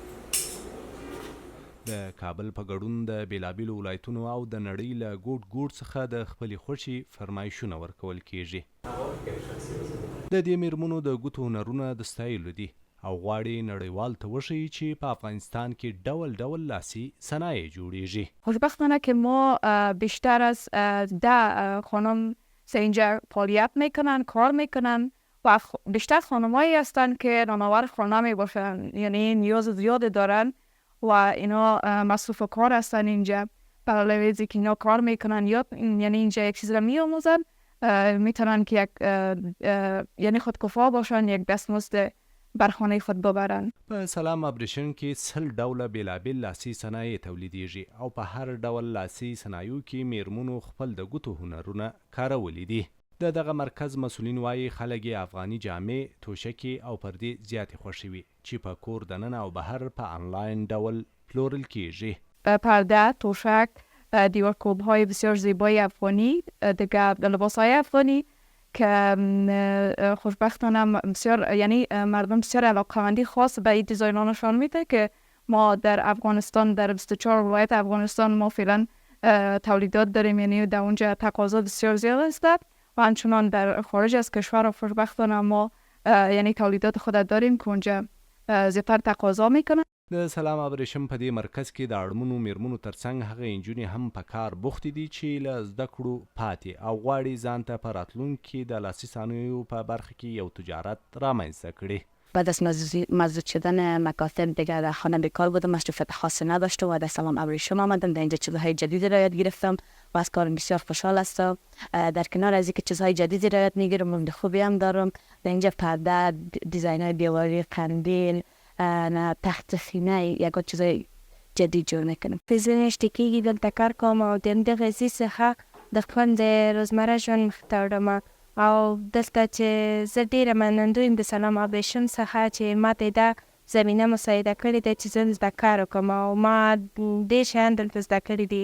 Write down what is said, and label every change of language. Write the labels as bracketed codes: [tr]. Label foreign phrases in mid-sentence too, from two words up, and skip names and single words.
[ps] د کابل په ګډون د بیلابیلو ولایتونو او د نړۍ له ګوټ ګوټ څخه د خپلې خوښې فرمایشونه ورکول کیږي. د دې میرمنو د ګوتو هنرونه د ستایلو دي او غواړي نړیوال ته وښیي چې په افغانستان کې ډول ډول لاسي صنایع جوړیږي. [fa] خوشبختانه که ما بیشتر از 10 خانم اینجا فعالیت میکنن، کار میکنن و بیشتر خانمایی هستن که نانآور خانه می باشن، یعنی نیاز زیاد دارن و اینا مصروف کار هستن اینجا. برای ویزی که اینا کار میکنن یا یعنی اینجا یک چیز را میآموزن، میتونن که یک یعنی خودکفا باشن، یک دستمزد بر خانه خود ببرن. [ps] په سلام ابریشم کې 100 ډوله بیلابیل لاسي صنایع تولیدیږي او په هر ډول لاسي صنایعو کې میرمنو خپل د ګوتو هنرونه کارولی دي. دغه مرکز مسؤلین وایي خلک یې افغاني جامې، توشکې او پردې زیاتې خوښوي چې په کور دننه او بهر په آنلاین ډول پلورل کیږي. [fa] پرده، توشک، دیوارکوب‌های بسیار زیبای افغانی، دیگه لباس‌های افغانی که خوشبختانه بسیار یعنی مردم بسیار علاقه‌مندی خاص به این دیزاین‌ها نشان میده که ما در افغانستان در 24 ولایت افغانستان ما فعلا تولیدات داریم، یعنی در اونجا تقاضا بسیار زیاد است و همچنان در خارج از کشور خوشبختانه ما یعنی تولیدات خود داریم که اونجا زیاتر تقاضا میکنه. [ps] د سلام ابریشم په دې مرکز کې د اړمنو میرمنو ترڅنګ هغه انجونې هم په کار بوختې دي چې له زده کړو پاتې او غواړي ځان ته په راتلونکي د لاسي صنایعو په برخه کې یو تجارت رامنځته کړي. [fa] بعد از مزدود شدن مکاتب دیگر در خانه بیکار بودم، مصروفیت خاصی نداشتم و در سلام ابریشم آمدم. در اینجا چیزهای جدیدی را یاد گرفتم و از کارم بسیار خوشحال هستم. در کنار از اینکه چیزهای جدیدی را یاد میگیرم، امید خوبی هم دارم. در اینجا پرده، دیزاین‌های دیواری، قندیل، تخت خینه، یک چیزای جدید جور میکنم. [ps] فیزیونشتکی دلته کار کوم او د همدې غذي څخه د خوند روزمره ژوند مخ ته وړم او دلته چې زه ډېره منندوی یم د سلام ابریشم څخه چې ماته دا زمینه مساعده کړې ده چې زه زده کار وکړم او ما ډېر شیان دلته زده کړي دي.